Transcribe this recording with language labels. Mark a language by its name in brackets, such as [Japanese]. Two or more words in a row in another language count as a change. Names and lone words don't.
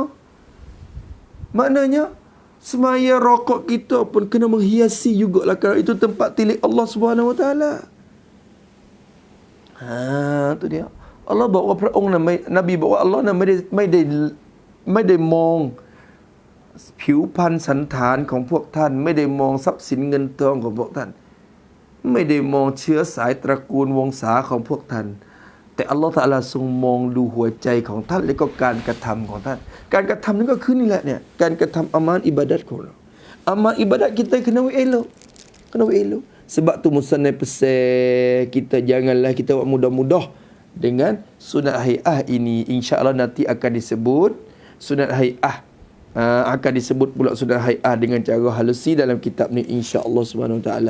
[Malay] Maknanya semaya rokok kita pun kena menghiasi jugalah, kerana itu tempat tilik [Arabic] Allah Subhanahu Wa Taala. [Thai] Tu dia. Allah บอกว่าพระองค์น่ะนบีบอกว่าอัลเลาะห์น่ะไม่ได้มองผิวพรรณสันฐานของพวกท่านไม่ได้ มองทรัพย์สินเงินทองของพวกท่านไม่ได้มองเชื้อสายตระกูลวงศาของพวกท่านแต่อัลลอฮฺตะอาลาทรงมองดูหัวใจของท่านและก็การกระทำของท่านการกระทำนั้นก็คือนี่แหละเนี่ยการกระทำอามันอิบาดัตของเรา [Malay] amal ibadat kita kena elok sebab tu musannaf pesan kita janganlah kita buat mudah-mudah dengan sunat hai'ah ini. InsyaAllah nanti akan disebut sunat hai'ah, akan disebut pula sunat hai'ah dengan cara halusi dalam kitab ni, [Arabic] insya-Allah Subhanahu Wa Taala.